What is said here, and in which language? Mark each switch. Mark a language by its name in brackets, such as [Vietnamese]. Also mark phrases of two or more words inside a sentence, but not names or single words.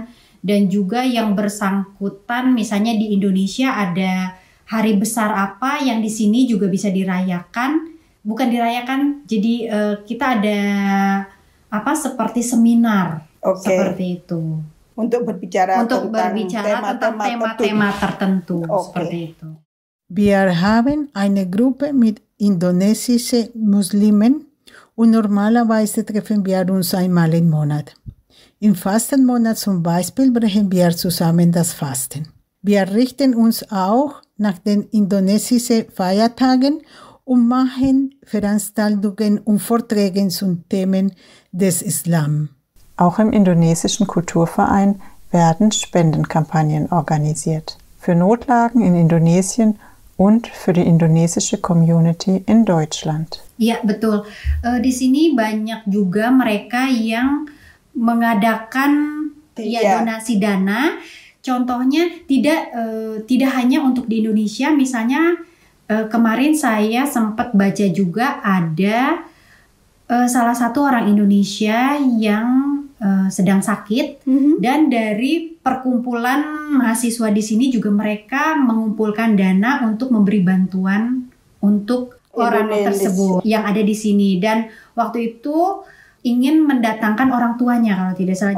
[Indonesian] Dan juga yang bersangkutan misalnya di Indonesia ada hari besar apa yang di sini juga bisa dirayakan. Bukan dirayakan, jadi kita ada seperti seminar seperti itu. Untuk berbicara tentang tema tertentu seperti itu. [German] Wir haben eine Gruppe mit indonesischen Muslimen und normalerweise treffen wir uns einmal im Monat. Im Fastenmonat zum Beispiel brechen wir zusammen das Fasten. Wir richten uns auch nach den indonesischen Feiertagen und machen Veranstaltungen und Vorträge zu Themen des Islam. Auch im indonesischen Kulturverein werden Spendenkampagnen organisiert. Für Notlagen in Indonesien und für die indonesische Community in Deutschland. [Indonesian] Iya, betul. Di sini banyak juga mereka yang mengadakan donasi dana. Contohnya tidak hanya untuk di Indonesia, misalnya kemarin saya sempat baca juga ada salah satu orang Indonesia yang sedang sakit dan dari perkumpulan mahasiswa di sini juga mereka mengumpulkan dana untuk memberi bantuan untuk orang tersebut yang ada di sini, dan waktu itu ingin mendatangkan orang tuanya kalau tidak salah.